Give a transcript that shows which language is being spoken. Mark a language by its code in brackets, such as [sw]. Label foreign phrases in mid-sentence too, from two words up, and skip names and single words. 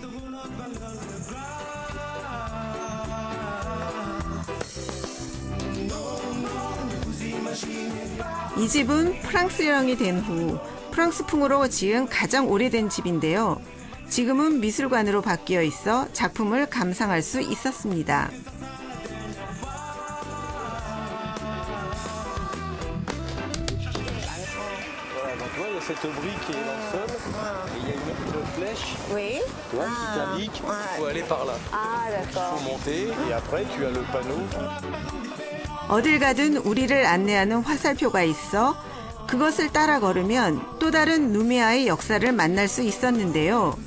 [ko] 이 집은 프랑스령이 된 후 프랑스풍으로 지은 가장 오래된 집인데요. 지금은 미술관으로 바뀌어 있어 작품을 감상할 수 있었습니다. [fr] Voilà, donc tu vois, il y a cette brique qui est dans le sol, et il y a une flèche, Oui. tu vois, qui t'indique qu'il faut aller par là. Ah, Il d'accord. faut monter, et après, tu as le panneau. [ko] 어딜 가든 우리를 안내하는 화살표가 있어 그것을 따라 걸으면 또 다른 누메아의 역사를 만날 수 있었는데요.